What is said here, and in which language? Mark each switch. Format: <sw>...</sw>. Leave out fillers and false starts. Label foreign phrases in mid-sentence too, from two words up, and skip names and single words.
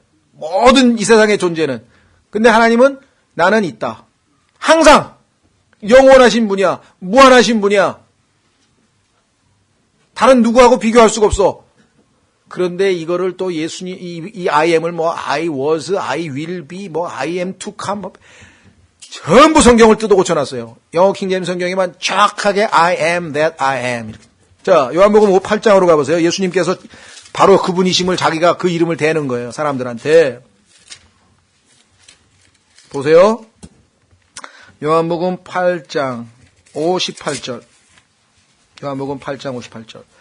<ko>모든 이 세상의 존재는. 근데 하나님은 나는 있다. 항상 영원하신 분이야. 무한하신 분이야. 다른 누구하고 비교할 수가 없어. 그런데 이거를 또 예수님 이</ko> <en>I am</en> <ko>을 뭐</ko> <en>I was, I will be,</en> <ko>뭐</ko> <en>I am to come</en> <ko>전부 성경을 뜯어 고쳐놨어요. 영어 킹제임스 성경에만 정확하게</ko> <en>I am that I am.</en> <ko>자, 요한복음 8장으로 가보세요. 예수님께서 바로 그분이심을 자기가 그 이름을 대는 거예요. 사람들한테. 보세요. 요한복음 8장 58절. 요한복음 8장 58절.</ko>